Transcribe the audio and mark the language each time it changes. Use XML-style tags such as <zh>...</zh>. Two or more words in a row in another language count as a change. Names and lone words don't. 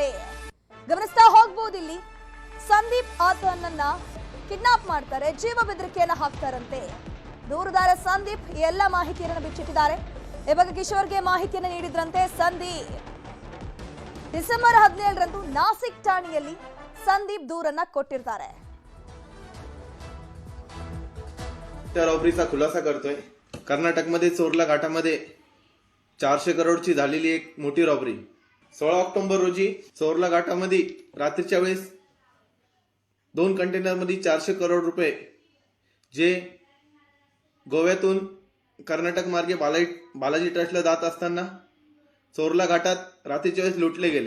<kn>ಗಮನಿಸ್ತಾ ಹೋಗ್ಬೋದು. ಇಲ್ಲಿ ಸಂದೀಪ್ ಆತನನ್ನ ಕಿಡ್ನಾಪ್ ಮಾಡ್ತಾರೆ, ಜೀವ ಬೆದರಿಕೆಯನ್ನ ಹಾಕ್ತಾರಂತೆ. ದೂರುದಾರ ಸಂದೀಪ್ ಈ ಎಲ್ಲ ಮಾಹಿತಿಯನ್ನು ಬಿಚ್ಚಿಟ್ಟಿದ್ದಾರೆ. ಈ ಬಗ್ಗೆ ಕಿಶೋರ್ಗೆ ಮಾಹಿತಿಯನ್ನು ನೀಡಿದ್ರಂತೆ ಸಂದೀಪ್. ಡಿಸೆಂಬರ್ 17ರಂದು नासिक ಠಾಣೆಯಲ್ಲಿ संदीप दूरನ್ನ ಕೊಟ್ಟಿರ್ತಾರೆ.</kn> <mr>त्या रॉबरीचा खुलासा करतोय. कर्नाटकमध्ये चोरला घाटामध्ये 400 करोडची झालेली एक मोठी रॉबरी. 16 ऑक्टोबर रोजी चोरला घाटामध्ये रात्रीच्या वेळेस 2 कंटेनरमध्ये 400 करोड रुपये जे गोव्यातून कर्नाटक मार्गे बालाजी ट्रस्टला जात असताना चोरला घाटात रात्रीच्या वेळेस लुटले गेले.</mr>